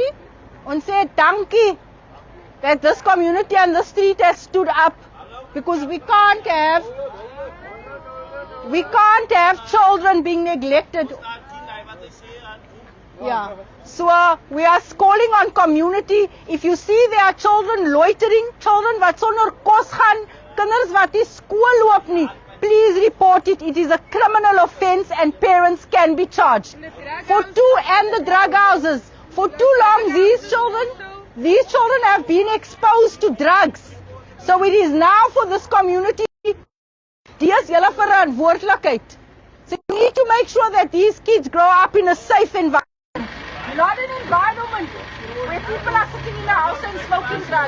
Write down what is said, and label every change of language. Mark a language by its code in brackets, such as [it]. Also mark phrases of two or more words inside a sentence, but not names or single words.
[en] And say dankie that this community and the street has stood up, because we can't have children being neglected. Yeah. So we are calling on community. If you see there are children loitering, children [af] wat sonder kos gaan, kinders wat nie skool loop nie, [en] please report it. It is a criminal offense and parents can be charged. And the drug houses. For too long, these children have been exposed to drugs. So it is now for this community, [af] dis julle verantwoordelikheid. [en] So you need to make sure that these kids grow up in a safe environment. Not an environment where people are sitting in a house and smoking